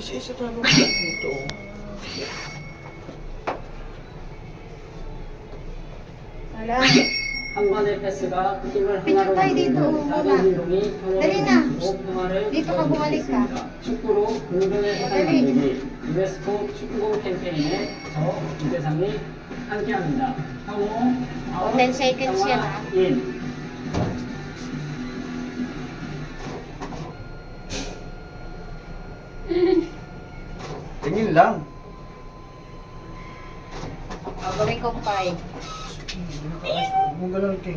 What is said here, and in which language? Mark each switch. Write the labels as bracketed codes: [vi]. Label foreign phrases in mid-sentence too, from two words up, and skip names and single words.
[tl] Isa-isa tayo dito. Wala. Picture Picture tayo dito, muna. Dali na. Dito ka, bumalik ka. Dali. [ko] 유네스코 축구공 캠페인에 저 이대상이 함께합니다. 향후 [tl] 10 seconds yan, ah. 인. Tingin lang. Gawin kong 5. Huwag mong galawin, King.